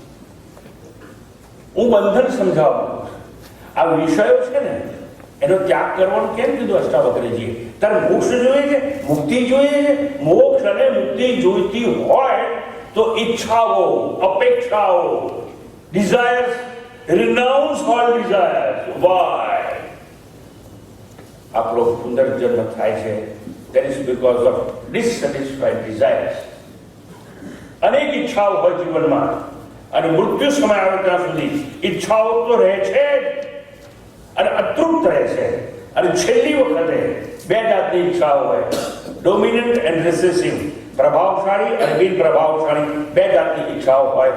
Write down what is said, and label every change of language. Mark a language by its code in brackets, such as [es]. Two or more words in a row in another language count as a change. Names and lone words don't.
[gu] હું બંધન સમજાવું. આ વિષયો છે ને એનો ત્યાગ કરવાનું કેમ કીધું અષ્ટાવક્રજીએ? તારે મોક્ષ જોઈએ છે, મુક્તિ જોઈએ છે. મોક્ષ અને મુક્તિ જોઈતી હોય તો ઈચ્છાઓ, અપેક્ષાઓ, [en] desires, renounce all desires. Why? [gu] આપણો પુનર્જન્મ થાય છે, [en] that is because of dissatisfied desires. [gu] અનેક ઈચ્છાઓ હોય જીવનમાં અને મૃત્યુ સમય આવે ત્યાં સુધી ઈચ્છાઓ તો રહે છે અને અતૃપ્ત રહે છે. અને છેલ્લી વખતે બે જાતની ઈચ્છાઓ હોય, [en] dominant and recessive, [gu] પ્રભાવશાળી અને બિન પ્રભાવશાળી બે જાતની ઈચ્છાઓ હોય.